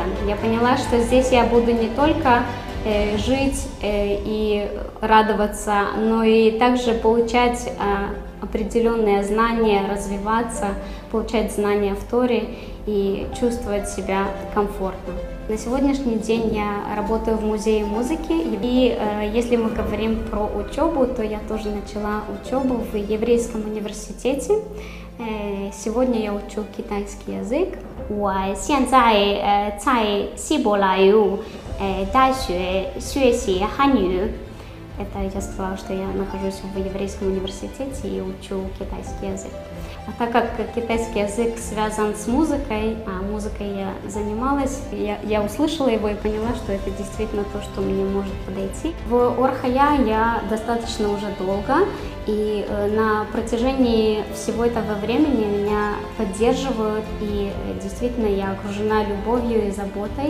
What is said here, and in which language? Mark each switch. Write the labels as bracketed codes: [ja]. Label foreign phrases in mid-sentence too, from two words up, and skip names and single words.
[ru] Я поняла, что здесь я буду не только жить и радоваться, но и также получать определенные знания, развиваться, получать знания в Торе и чувствовать себя комфортно. На сегодняшний день я работаю в музее музыки, и если мы говорим про учебу, то я тоже начала учебу в еврейском университете. Сегодня я учу китайский язык. [zh] 我现在在希伯来大学学习汉语。 [ru] Это я сказала, что я нахожусь в еврейском университете и учу китайский язык. А так как китайский язык связан с музыкой, а музыкой я занималась, я услышала его и поняла, что это действительно то, что мне может подойти. В Орхая я достаточно уже долго, и на протяжении всего этого времени меня поддерживают, и действительно я окружена любовью и заботой.